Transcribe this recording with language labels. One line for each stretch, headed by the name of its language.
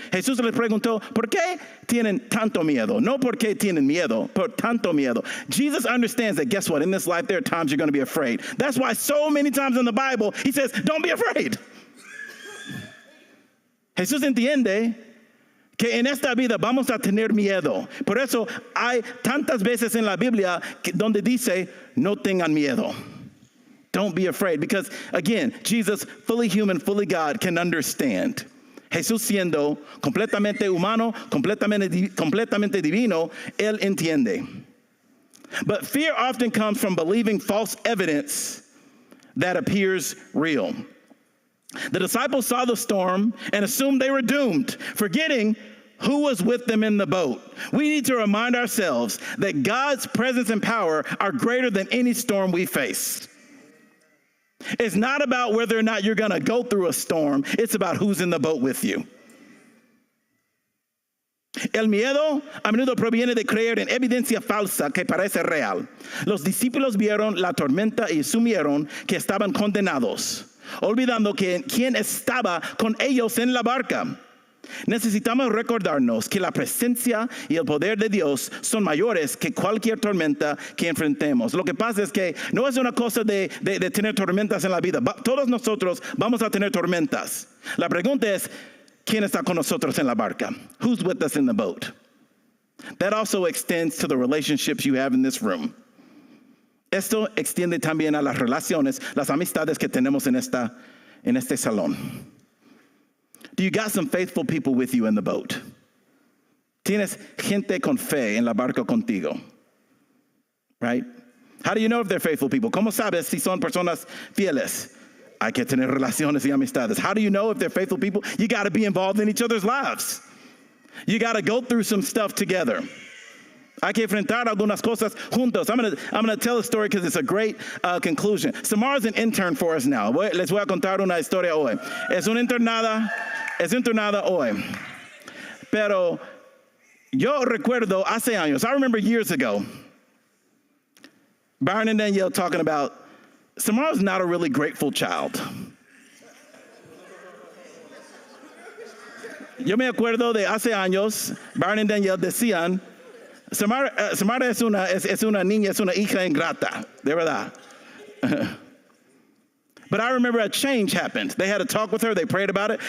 Spanish: Jesús les preguntó, ¿por qué tienen tanto miedo? No por qué tienen miedo, por tanto miedo.
English: Jesus understands that, guess what? In this life, there are times you're going to be afraid. That's why so many times in the Bible, he says, don't be afraid.
Spanish: Jesús entiende que en esta vida vamos a tener miedo. Por eso hay tantas veces en la Biblia donde dice, no tengan miedo.
English: Don't be afraid. Because, again, Jesus, fully human, fully God, can understand.
Spanish: Jesús siendo completamente humano, completamente divino, él entiende.
English: But fear often comes from believing false evidence that appears real. The disciples saw the storm and assumed they were doomed, forgetting who was with them in the boat. We need to remind ourselves that God's presence and power are greater than any storm we face. It's not about whether or not you're going to go through a storm. It's about who's in the boat with you.
Spanish: El miedo a menudo proviene de creer en evidencia falsa que parece real. Los discípulos vieron la tormenta y asumieron que estaban condenados, olvidando que quién estaba con ellos en la barca. Necesitamos recordarnos que la presencia y el poder de Dios son mayores que cualquier tormenta que enfrentemos. Lo que pasa es que no es una cosa de tener tormentas en la vida. Todos nosotros vamos a tener tormentas. La pregunta es, ¿quién está con nosotros en la barca?
English: Who's with us in the boat? That also extends to the relationships you have in this room.
Spanish: Esto extiende también a las relaciones, las amistades que tenemos en este salón.
English: Do you got some faithful people with you in the boat?
Spanish: Tienes gente con fe en la barca contigo,
English: right? How do you know if they're faithful people?
Spanish: ¿Cómo sabes si son personas fieles? Hay que tener relaciones y amistades.
English: How do you know if they're faithful people? You got to be involved in each other's lives. You got to go through some stuff together.
Spanish: Hay que enfrentar algunas cosas juntos.
English: I'm gonna tell a story because it's a great conclusion. Samara's an intern for us now.
Spanish: Les voy a contar una historia hoy. Es una internada hoy. Pero yo recuerdo hace años,
English: I remember years ago, Byron and Danielle talking about Samara's not a really grateful child.
Spanish: Yo me acuerdo de hace años, Byron and Danielle decían, Samara es una niña, es una hija ingrata, de verdad.
English: But I remember a change happened. They had a talk with her, they prayed about it.